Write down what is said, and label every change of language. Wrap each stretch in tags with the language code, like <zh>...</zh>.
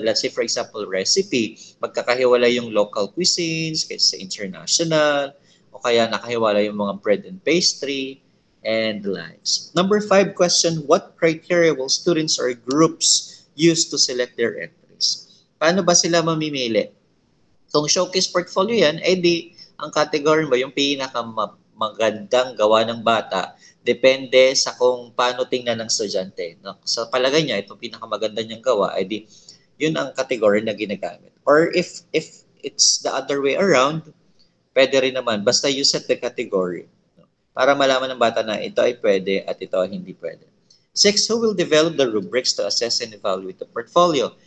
<en>Let's say for example, recipe,</en> <tl>magkakahiwalay yung</tl> <en>local cuisines kaysa international, o kaya nakahiwalay yung mga bread and pastry, and the likes. Number 5 question, what criteria will students or groups use to select their entries?</en> <tl>Paano ba sila mamimili? Kung showcase portfolio yan, ang category ba yung pinakamagandang gawa ng bata, depende sa kung paano tingnan ng estudyante. No? Sa palagay niya, itong pinakamaganda niyang gawa, yun ang category na ginagamit.</tl> <en>Or if it's the other way around,</en> <tl>pwede rin naman, basta</tl> <en>you set the category.</en> <tl>Para malaman ng bata na ito ay pwede at ito ay hindi pwede.</tl> <en>6, who will develop the rubrics to assess and evaluate the portfolio?</en>